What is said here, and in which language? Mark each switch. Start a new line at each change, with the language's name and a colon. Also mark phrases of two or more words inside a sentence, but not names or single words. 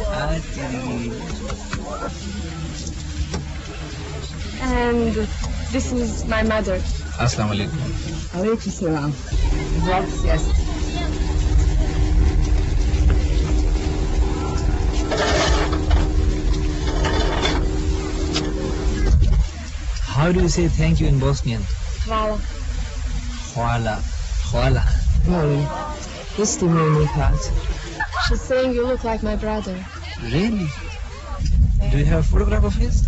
English: And this is my mother.
Arabic: السلام عليكم. عليكم السلام.
English: Yes. How do you say thank you in Bosnian?
Bosnian: Hvala. Hvala. Hvala. Molim. Isti moj nikad.
English: She's saying you look like my brother. Really? Do you have a photograph of his?